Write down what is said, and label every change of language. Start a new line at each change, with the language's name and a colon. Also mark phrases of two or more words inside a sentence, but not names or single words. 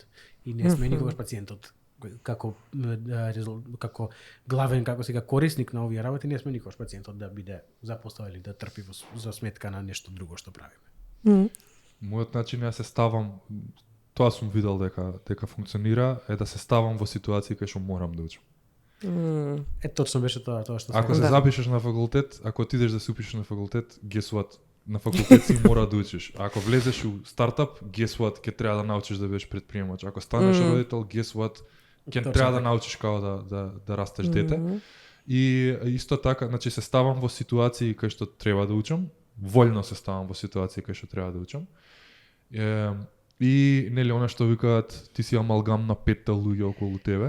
Macedonian: И не сме никогаш пациентот како главен, како сега корисник на овие работи, не сме никогаш пациентот да биде запоставен или да трпи за сметка на нешто друго што правиме. Мојот начин ја се ставам, тоа сум видел дека функционира, е да се ставам во ситуации кај што морам да учам. Точно беше тоа што ако се запишеш на факултет, ако отидеш да се упишеш на факултет,
English: guess what?
Macedonian: На факултет си мора да учиш. Ако влезеш у стартап,
English: guess what?
Macedonian: Ќе треба да научиш да бидеш предприемач. Ако станеш родител,
English: guess what?
Macedonian: Ќе треба да научиш како да растеш дете. И исто така, значи се ставам во ситуации кај што треба да учам, вољно се ставам во ситуации кај што треба да учам. И нели она што викаат, ти си амалгам на 5 луѓе околу тебе.